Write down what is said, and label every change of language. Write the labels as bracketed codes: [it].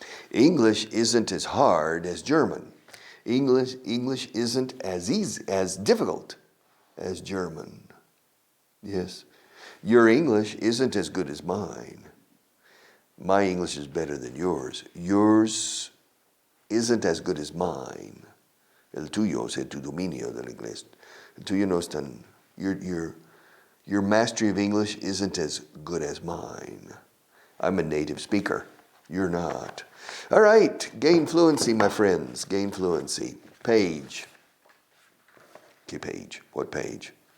[en] English isn't as hard as German. English isn't as easy, as difficult as German. Yes. Your English isn't as good as mine. My English is better than yours. Yours isn't as good as mine. [es] El tuyo, o sea, tu dominio del inglés. [en] El tuyo no es tan, your mastery of English isn't as good as mine. I'm a native speaker. You're not. All right, gain fluency, my friends. Gain fluency. Page. ¿Qué page? What page?